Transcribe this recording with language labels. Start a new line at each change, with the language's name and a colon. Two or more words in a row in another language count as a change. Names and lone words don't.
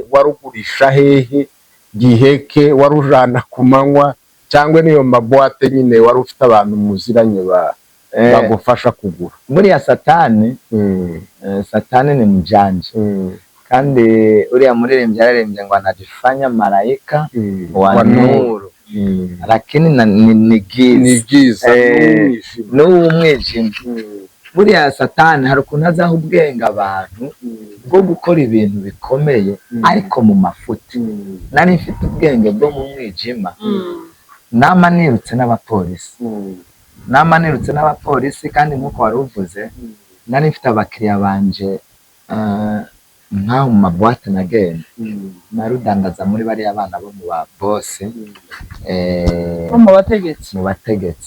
Kinyarwanda: Warugurisha hehe? Giheke warujana ku manywa cyangwa niyo maboîte nyine wari ufite abantu muziranye bagufasha kugura? Muri ya Satani,
Swahili: Satani ni mjanja,
Kinyarwanda: kandi uriya muririmbyi yararembye ngo
Swahili: anajifanya malaika wa nuru, lakini ni giza
Kinyarwanda: n'umwijima. Buriya Satani hari ukuntu azaho ubwenge abantu bwo gukora ibintu bikomeye ariko mu mafuti. Nari mfite ubwenge bwo mu mwijima, nama nirutse n'abapolisi, kandi nkuko wari uvuze nari mfite abakiriya banje nkaho mu maboîte nagenda narudandaza muri bariya abana bo mu ba boss, mu bategetsi.